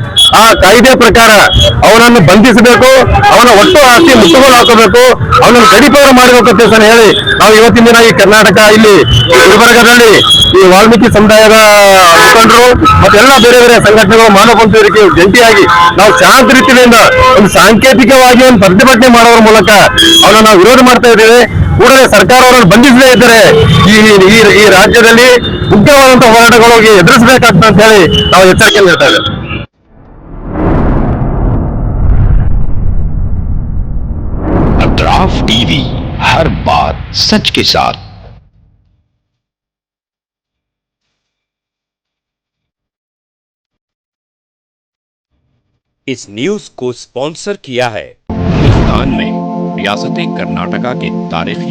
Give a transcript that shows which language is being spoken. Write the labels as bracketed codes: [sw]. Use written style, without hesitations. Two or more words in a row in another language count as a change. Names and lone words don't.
[kn] ಆ ಕಾಯ್ದೆ ಪ್ರಕಾರ ಅವನನ್ನು ಬಂಧಿಸಬೇಕು, ಅವನ ಒಟ್ಟು ಆಸ್ತಿ ಮುಟ್ಟುಗೋಲು ಹಾಕಬೇಕು, ಅವನನ್ನು ಗಡಿಪಾರು ಮಾಡಬೇಕು ಅಂತ ಹೇಳಿ ನಾವು ಇವತ್ತಿನ ದಿನ ಈ ಕರ್ನಾಟಕ ಇಲ್ಲಿ ಗುಲ್ಬರ್ಗಾದಲ್ಲಿ ಈ ವಾಲ್ಮೀಕಿ ಸಮುದಾಯದ ಮುಖಂಡರು ಮತ್ತೆಲ್ಲ ಬೇರೆ ಬೇರೆ ಸಂಘಟನೆಗಳು, ಮಾನವ ಪಂಥ ವೇದಿಕೆ ಜಂಟಿಯಾಗಿ ನಾವು ಶಾಂತ ರೀತಿಯಿಂದ ಒಂದು ಸಾಂಕೇತಿಕವಾಗಿ ಒಂದು ಪ್ರತಿಭಟನೆ ಮಾಡೋದ್ರ ಮೂಲಕ ಅವನ್ನ ನಾವು ವಿರೋಧ ಮಾಡ್ತಾ ಇದ್ದೇವೆ. ಕೂಡಲೇ ಸರ್ಕಾರ ಅವರನ್ನು ಬಂಧಿಸದೇ ಇದ್ದರೆ ಈ ರಾಜ್ಯದಲ್ಲಿ ಉಗ್ರವಾದಂತಹ ಹೋರಾಟಗಳಿಗೆ ಎದುರಿಸಬೇಕಾಗ್ತದೆ ಅಂತ ಹೇಳಿ ನಾವು ಎಚ್ಚರಿಕೆ ನೀಡ್ತಾ ಇದ್ದೇವೆ. [hi] अतराफ टीवी, हर बात सच के साथ। इस न्यूज को स्पॉन्सर किया है हिंदुस्तान में रियासत कर्नाटका के तारीखी